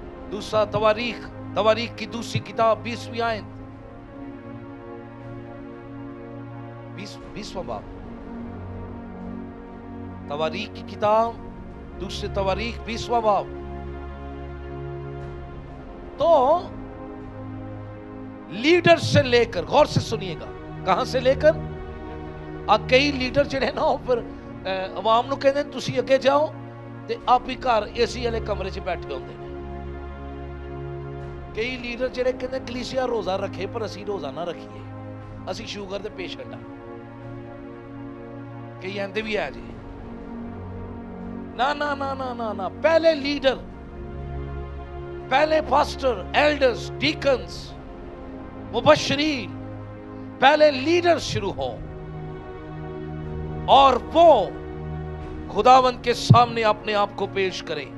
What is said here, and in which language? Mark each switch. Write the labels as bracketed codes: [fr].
[hi] दूसरा तवारीख की दूसरी किताब 20वीं आयत, 20वां बाब, तवारीख की किताब दूसरी तवारीख 20वां बाब। तो लीडर से लेकर, गौर से सुनिएगा, कहां से लेकर, कई लीडर [pa] ਜਿਹੜੇ ਨਾ ਫਿਰ ਆਵਾਮ ਨੂੰ ਕਹਿੰਦੇ ਤੁਸੀਂ ਅੱਗੇ ਜਾਓ ਤੇ ਆਪ ਹੀ ਘਰ ਏਸੀ ਵਾਲੇ ਕਮਰੇ 'ਚ ਬੈਠੇ ਹੁੰਦੇ ਨੇ। ਕਈ ਲੀਡਰ ਜਿਹੜੇ ਕਹਿੰਦੇ ਕਲੀਸਿਆ ਰੋਜ਼ਾ ਰੱਖੇ ਪਰ ਅਸੀਂ ਰੋਜ਼ਾ ਨਾ ਰੱਖੀਏ, ਅਸੀਂ ਸ਼ੂਗਰ ਦੇ ਪੇਸ਼ੈਂਟ ਆ। ਕਈ ਆਂਦੇ ਵੀ ਆ ਜੀ, ਨਾ ਨਾ [hi] ਨਾ ਨਾ ਨਾ ਨਾ, पहले लीडर, पहले पास्टर, एल्डर्स, डीकन्स, मुबश्शिरीन, पहले लीडर शुरू हो और वो खुदावंद के सामने अपने आप को पेश करे।